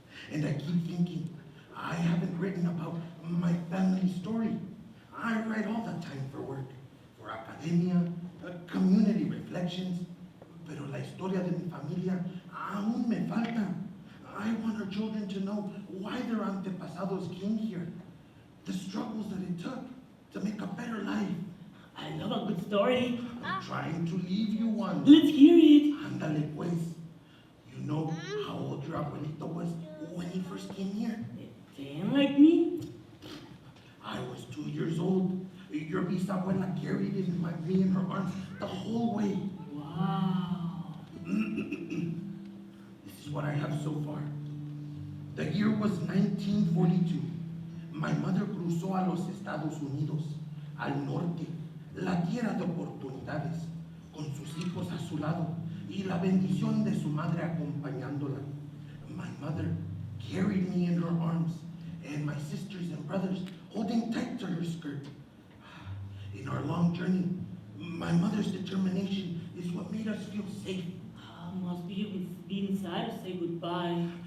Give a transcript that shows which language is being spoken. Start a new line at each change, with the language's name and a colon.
English: And I keep thinking, I haven't written about my family story. I write all the time for work, for academia, community reflections.
Spanish: Pero la historia de mi familia aún me falta.
English: I want our children to know why their antepasados came here, the struggles that it took to make a better life. I love a good story. I'm trying to leave you one. Let's hear it.
Spanish: Ándale pues.
English: You know how old your abuelito was when he first came here? 10 like me? I was 2 years old. Your bisabuela carried me in her arms the whole way. Wow. This is what I have so far. The year was 1942. My mother
Spanish: cruzó a los Estados Unidos, al norte, la tierra de oportunidades, con sus hijos a su lado y la bendición de su madre acompañándola.
English: My mother carried me in her arms, and my sisters and brothers holding tight to her skirt. In our long journey, my mother's determination is what made us feel safe. Must be inside to say goodbye.